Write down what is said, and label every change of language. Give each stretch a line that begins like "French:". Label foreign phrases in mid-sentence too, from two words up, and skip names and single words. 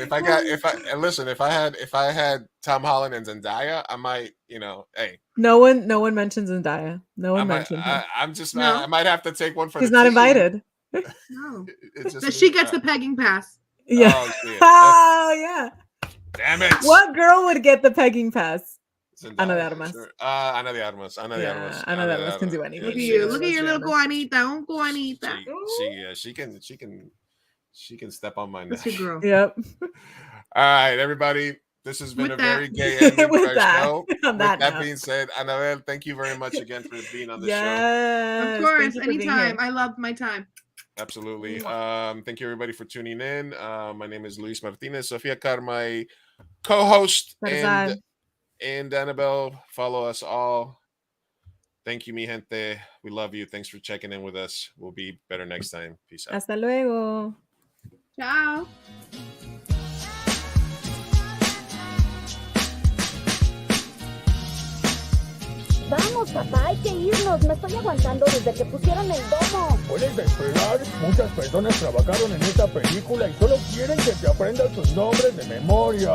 English: If I had Tom Holland and Zendaya, I might, hey. No one mentions Zendaya. No one mentioned him. I might have to take one for. He's not invited. No. She gets the pegging pass. Yeah. Oh yeah. Damn it. What girl would get the pegging pass? Ana de Armas. Sure. Ana de Armas. Ana de Armas can do anything. Look at your little Juanita. She can step on my neck. That's your girl. Yep. All right, everybody. This has been very gay ending to our show. With that being said, Anabel, thank you very much again for being on the show. Of course, anytime. I love my time. Absolutely. Thank you everybody for tuning in. My name is Luis Martinez. Sofia Carr, my co-host, and Anabel. Follow us all. Thank you,
Spanish: mi gente.
English: We love you. Thanks for checking in with us. We'll be better next time. Peace out.
Spanish: Hasta luego. Ciao. Vamos, papá, hay que irnos. Me estoy aguantando desde que pusieron el domo. Puedes esperar. Muchas personas trabajaron en esta película y solo quieren que te aprendas sus nombres de memoria.